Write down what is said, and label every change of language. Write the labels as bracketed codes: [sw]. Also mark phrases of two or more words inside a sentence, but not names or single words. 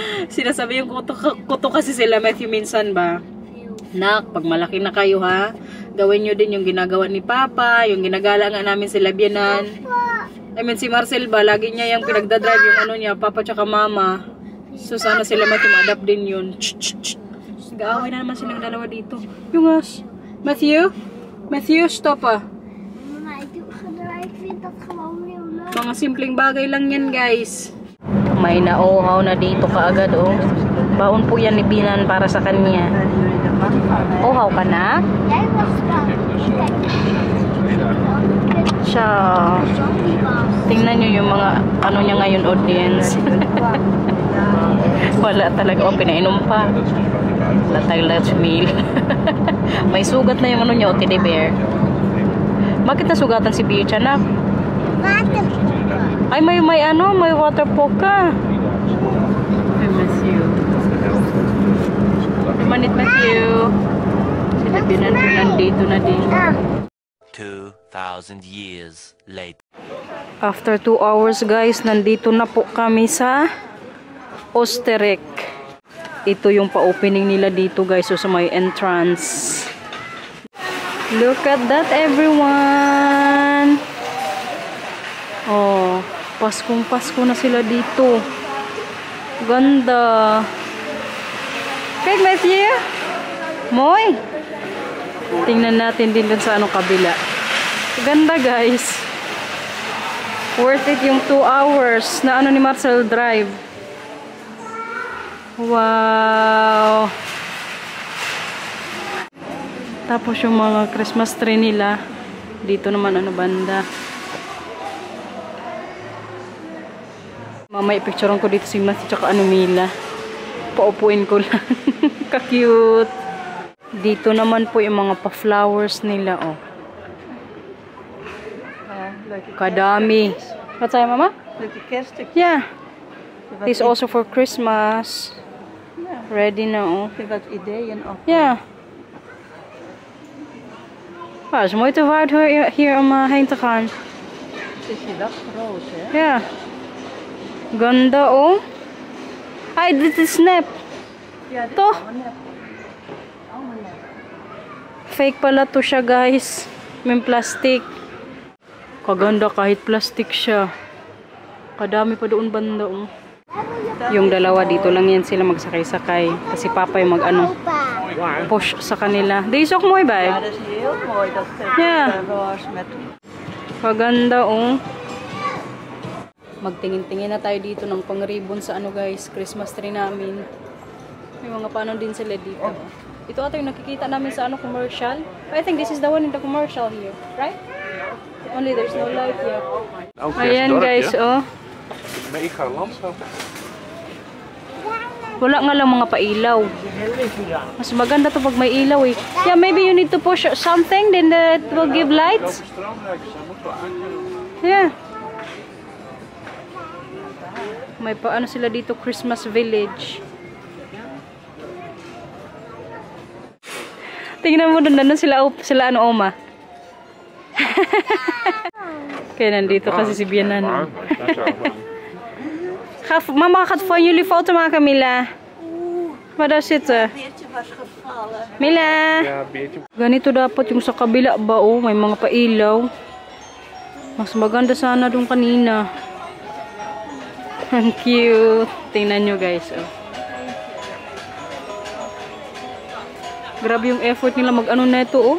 [tl] Sinasabi yung kuto kasi sila, Matthew, minsan ba? Nak, pag malaki na kayo ha, gawin nyo din yung ginagawa ni Papa, yung ginagala nga namin sila biyanan. I mean, si Marcel ba, lagi niya yung pinagdadrive yung ano niya, Papa tsaka Mama. So, sana sila adapt din yun. Nag-aaway na naman silang dalawa dito. Yung Matthew? Matthew, stop ah. [nl] Mama, ik vind dat gewoon heel leuk. [tl] Mga simpleng bagay lang yan, guys. May nauhaw na dito kaagad, oh. Baon po yan ni Binan para sa kanya. Uhaw ka na? [nl] Jij was dan. [tl] Siya. Tingnan nyo yung mga ano niya ngayon, audience. Wala talaga. Oh, pinainom pa. Wala tayong [en] lunch meal. [tl] May sugat na yung ano niya, oh, [en] teddy bear. [tl] Bakit nasugatan si Beach, anak? Water. Ay, may water poke ka. [en] I miss you. [tl] Manit Matthew. Sila Binan nandito na din. [en] 2,000 years later. [tl] After 2 hours, guys, nandito na po kami sa Oostenrijk. Ito yung pa-opening nila dito, guys, so sa may entrance. [en] Look at that, everyone! [tl] Oh, Paskong-Pasko na sila dito. Ganda. [nl] Kijk, Matthew. Mooi. [tl] Tingnan natin din dun sa anong kabila. Ganda, guys. [en] Worth it [tl] yung 2 hours na ano ni Marcel drive. Wow. Tapos yung mga [en] Christmas tree [tl] nila. Dito naman ano banda. Mamaya picturean ko dito si Matthew tsaka ano Mila. Paupuin ko lang. Ka-cute. Dito naman po yung mga pa-flowers nila, oh. Kadami. [en] What's that, Mama? Yeah. This also for Christmas. [tl] Ready na, oh. Ja. [nl] Nou, het is mooi te waard hier om heen te gaan. Het is wel groot, hè? Ja. [tl] Ganda, oh. Ay, [nl] dit is nep. Ja, dit Toch? is allemaal nep. Allemaal nep. [tl] Fake pala to siya, guys. May plastic. Kaganda kahit plastic siya. Kadami pa doon banda, oh. Yung dalawa dito lang yan sila magsakay-sakay. Kasi Papa yung mag-ano, push sa kanila. [nl] Deze is ook mooi bij. Ja, dat is heel mooi. Dat Ja. roze met... [tl] Kaganda, oh. Magtingin-tingin na tayo dito ng pang-ribbon sa ano, guys, [en] Christmas tree [tl] namin. May mga paano din sila dito. Ito ata yung nakikita namin sa ano, commercial. [en] I think this is the one in the commercial here, right? Only there's no light yet. [tl] Ayan, guys, oh. [nl] Mega landschap. [tl] Wala nga lang mga pailaw. Mas maganda to pag may ilaw, eh. [en] Yeah, maybe you need to push something, then it will give lights. Yeah. [tl] May paano sila dito, [en] Christmas village. [tl] Tingnan mo doon, nandun sila ano, Oma. Kaya nandito kasi si Bianan. [nl] Mama gaat van jullie foto maken, Mila. Waar daar zitten? Beertje was gevallen. Mila. Ja, beertje. [tl] Ganito dapat yung sa kabila ba, oh. May mga pailaw. Mas maganda sana doon kanina. Ang cute. Tingnan nyo, guys, oh. Grabe yung effort nila mag-ano na ito, oh.